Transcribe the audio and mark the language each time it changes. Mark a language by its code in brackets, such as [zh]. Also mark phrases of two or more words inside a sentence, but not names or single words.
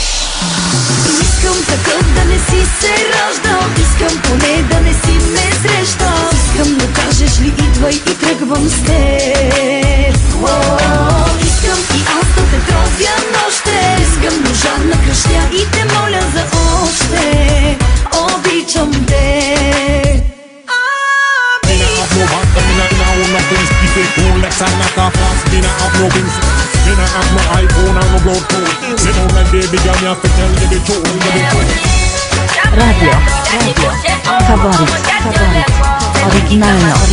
[bg] Искам такъв да не си се раждал, искам поне да не си ме срещал. Искам, но кажеш ли идвай и тръгвам с теб. Искам и аз да те тровя нощте. Искам, но жадна кръщя и те моля за още. Обичам те. [jam] No bank and mina own nothing. The fake Rolex and knock off flats. Mina have no things. Mina have no iPhone and no Bluetooth. Me don't like baby girl, me have to tell you the truth, me the truth. [pl] Radio Faworit Oryginalne